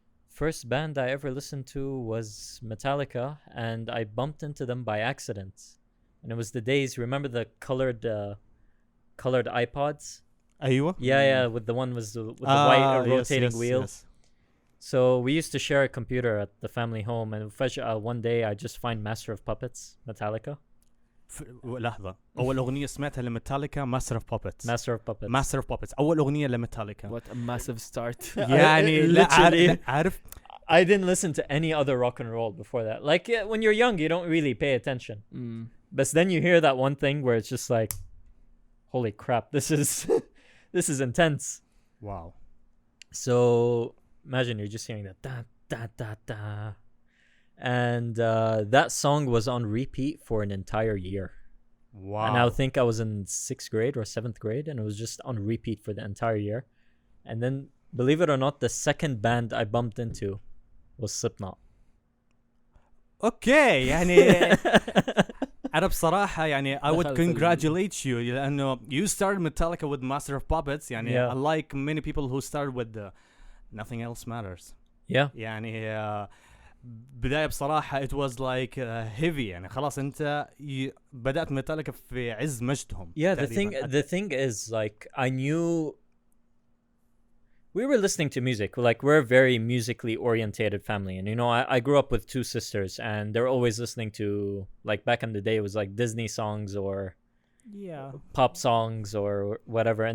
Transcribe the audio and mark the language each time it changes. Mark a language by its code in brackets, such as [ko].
[en] First band I ever listened to was Metallica, and I bumped into them by accident. And it was the days. Remember the colored iPods? [ar] أيوة. [en] Yeah, with the one with the white rotating wheel. Yes. So we used to share a computer at the family home, and one day I just find Master of Puppets, Metallica. [ar] لحظة أول أغنية سمعتها لميتاليكا Master of Puppets أول أغنية لميتاليكا. [en] What a massive start. [ar] يعني لا عارف [en] I didn't listen to any other rock and roll before that. Like when you're young you don't really pay attention. But then you hear that one thing where it's just like holy crap, this is intense. Wow. So imagine you're just hearing that da da da da. And that song was on repeat for an entire year. Wow. And I think I was in 6th grade or 7th grade, and it was just on repeat for the entire year. And then, believe it or not, the second band I bumped into was Slipknot. Okay, [ar] يعني أنا بصراحة [en] يعني I would congratulate you لأنه you started Metallica with Master of Puppets يعني unlike many people who started with Nothing Else Matters. Yeah. [ar] يعني بداية بصراحة [en] it was like heavy [ar] يعني خلاص أنت بدأت ميتاليكا في عز مجدهم. [en] Yeah, the thing is like I knew we were listening to music. Like we're a very musically orientated family, and you know I grew up with 2 sisters, and they're always listening to like back in the day it was like Disney songs or pop songs or whatever.